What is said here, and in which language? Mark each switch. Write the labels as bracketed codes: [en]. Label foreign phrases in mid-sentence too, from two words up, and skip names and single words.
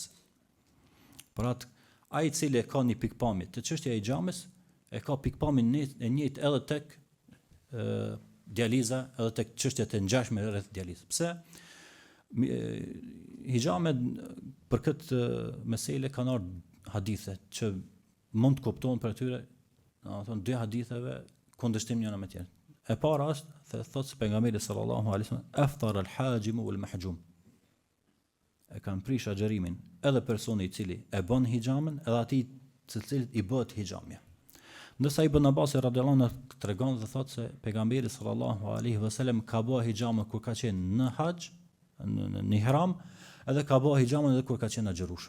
[sq] Por atë ai i cili ka një pikpamje të çështja e hijamës, e ka pikpamjen e njëjtë edhe tek dializa, edhe tek çështjet e ngjashme rreth dializës. Pse? Hijame për këtë mesele kanë ardhur hadithe që mund të kuptohen për atyre, domethënë dy haditheve kundërshtim njëra me tjetrën. E para është thotë pejgamberi [ar] صلى الله عليه وسلم أفطر الحاجم والمحجوم. [sq] E kanë prish agjerimin edhe personi i cili e bën hijamën edhe atij të cilit i bëhet hijamja. Ndërsa Ibn Abbas [ar] رضي الله عنه [sq] tregon dhe thotë se pejgamberi [ar] صلى الله عليه وسلم [sq] ka bë hijamën kur ka qenë në hax, në ihram, edhe ka bë hijamën edhe kur ka qenë agjerueshëm.